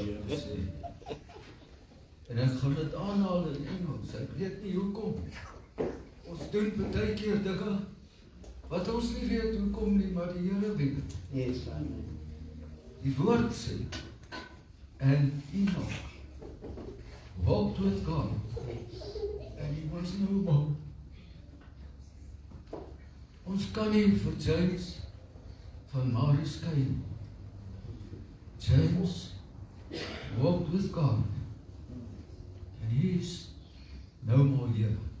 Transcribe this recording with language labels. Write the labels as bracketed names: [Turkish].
[Afrikaans] En ek gaan dit aanhaal in Engels. Ek weet nie hoekom. Ons doen baie keer dinge wat ons nie weet hoekom nie, maar die Here weet. [English] Yes, amen. [Afrikaans] Die woord sê, [English] and Enoch walked with God, and he was no more. [Afrikaans] Ons kan nie vir James van Mary skei nie. [English] James walked with God, and he is no more here.